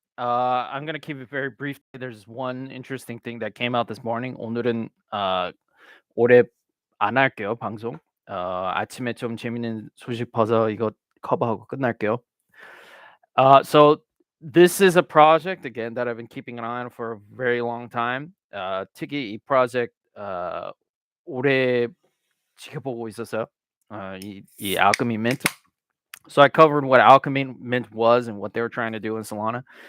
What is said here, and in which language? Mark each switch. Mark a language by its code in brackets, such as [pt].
[en] I'm gonna keep it very brief. There's one interesting thing that came out this morning. [ko] 오늘은 오래 안 할게요 방송. 아침에 좀 재밌는 소식 봐서 이거 커버하고 끝날게요. [en] So this is a project again that I've been keeping an eye on for a very long time. [ko] 특히 이 project 오래 지켜보고 있었어요. 이 Alchemy Mint. [en] So I covered what Alchemy Mint was and what they were trying to do in Solana.